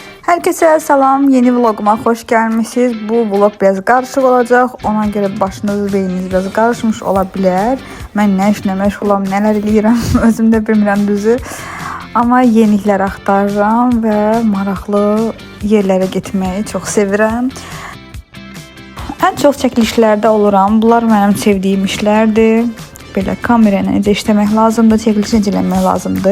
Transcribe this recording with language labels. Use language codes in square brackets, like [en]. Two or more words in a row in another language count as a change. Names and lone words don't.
[tr] Herkese salam, yeni vloguma hoş gelmişsiniz. Bu vlog biraz karışık olacak. Ona göre başınız, beyniniz biraz karışmış olabilir. [az] Ben ne işlə məşğulam, nələr eləyirəm, özüm də bilmirəm düzü. Amma yeniliklər axtarıram və maraqlı yerlərə getməyi çox sevirəm. Ən çox çəkilişlərdə oluram. Bunlar mənim sevdiyim işlərdir. Belə kamera ilə necə işləmək lazımdır, çəkiliş necə eləmək lazımdır.